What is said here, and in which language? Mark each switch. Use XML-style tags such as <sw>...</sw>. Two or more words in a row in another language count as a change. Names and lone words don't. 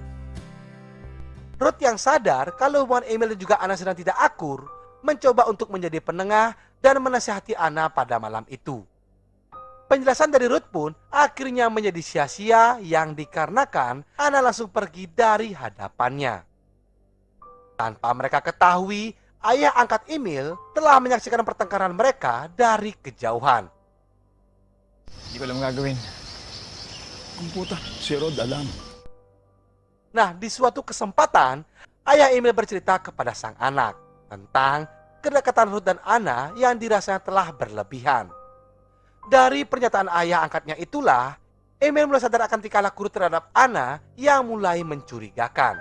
<id>Ruth yang sadar kalau hubungan Emil dan juga Ana sedang tidak akur, mencoba untuk menjadi penengah dan menasihati Ana pada malam itu. Penjelasan dari Ruth pun akhirnya menjadi sia-sia yang dikarenakan Ana langsung pergi dari hadapannya. Tanpa mereka ketahui, ayah angkat Emil telah menyaksikan pertengkaran mereka dari kejauhan.</id> <tl>Hindi ko alam gagawin. Ang puta, si Rod alam.</tl> <id>Nah, di suatu kesempatan, ayah Emil bercerita kepada sang anak tentang kedekatan Ruth dan Ana yang dirasanya telah berlebihan. Dari pernyataan ayah angkatnya itulah, Emil mulai sadar akan tingkah laku Ruth terhadap Ana yang mulai mencurigakan.</id>